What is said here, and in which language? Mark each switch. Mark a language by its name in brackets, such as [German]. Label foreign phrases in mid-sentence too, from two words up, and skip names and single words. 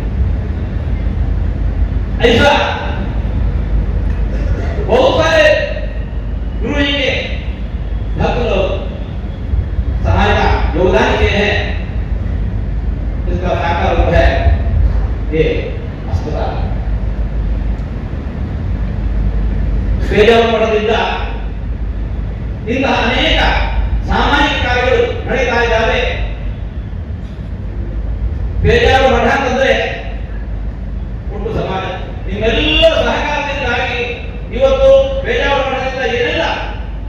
[Hindi] ऐसा बहुत सारे गुरु जी के भक्त लोग सहायता योगदान किए हैं। इसका साकार रूप है ये अस्पताल। [Kannada] ಪೇಜಾವರ ಮಠದಿಂದ ಇಂತಹ ಅನೇಕ ಸಾಮಾಜಿಕ ಕಾರ್ಯಗಳು ನಡೀತಾ ಇದ್ದಾವೆ. ಪೇಜಾವರ ಮಠ ಅಂತಂದ್ರೆ ಒಟ್ಟು ಸಮಾಜ ನಿಮ್ಮೆಲ್ಲ ಸಹಕಾರದಿಂದಾಗಿ ಇವತ್ತು ಪೇಜಾವರ ಮಠದಿಂದ ಏನೆಲ್ಲ